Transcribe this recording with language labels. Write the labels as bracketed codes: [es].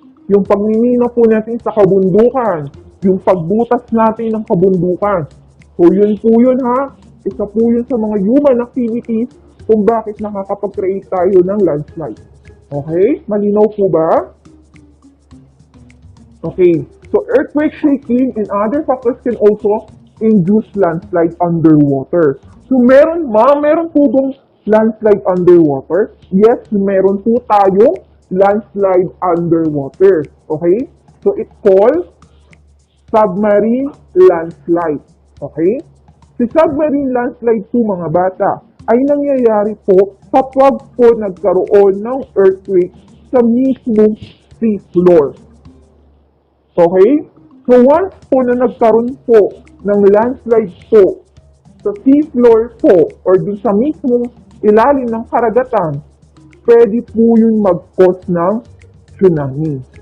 [tl] Yung pagmimina po natin sa kabundukan. Yung pagbutas natin ng kabundukan. So yun po yun ha. Isa po yun sa mga human activities kung bakit nakakapag-create tayo ng landslide. Okay? Malinaw po ba? Okay. [en] So, earthquake shaking and other factors can also induce landslide underwater. [tl] So, meron po bang landslide underwater? Yes, meron po tayong landslide underwater. Okay? [en] So, it's called submarine landslide. Okay? [tl] Si submarine landslide po mga bata ay nangyayari po kapag po nagkaroon ng earthquake sa mismong sea floor. Okay? So So once po na nagkaroon po ng landslide po sa seafloor po or dun sa mismong ilalim ng karagatan, pwede po yun mag-cause ng tsunami.